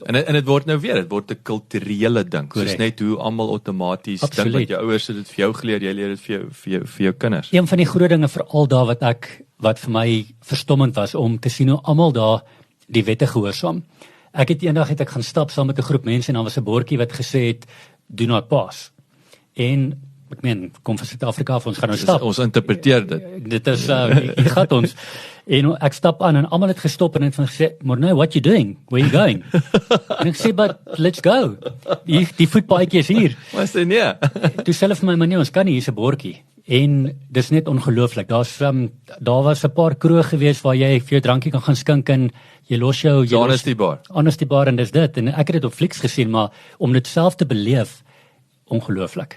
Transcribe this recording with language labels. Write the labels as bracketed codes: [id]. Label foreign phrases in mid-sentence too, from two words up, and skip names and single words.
[af] en dit word nou weer, dit word 'n kulturele ding. Soos net hoe almal outomaties dink dat jou ouers het dit vir jou geleer, jy leer dit vir jou kinders. Een van die groot dinge veral daar wat vir my verstommend was om te sien hoe almal daar die wette gehoorsaam. Eendag het ek gaan stap saam met 'n groep mense en daar was 'n bordjie wat gesê het [en] do not pass. [af] En ek meen, kom van Suid-Afrika af, ons gaan nou stap. Ons interpreteer dit. Dit is hier gaan ons. En ek stap aan en almal het gestop en het van gesê, "Morne, [en] what you doing? Where you going?" En ek sê, "But let's go. [af] Die voetpaadjie is hier." Maar sê nee. Toe self vir my, "Nee, ons kan nie, hier's 'n bordjie." En dis net ongelooflik. Daar was 'n paar kroë gewees waar jy vir jou drankie kan gaan skink en jy los jou [en] Honesty bar. Honesty bar [af] en dis dit. En ek het dit op Flix gesien, maar om dit self te beleef, ongelooflik.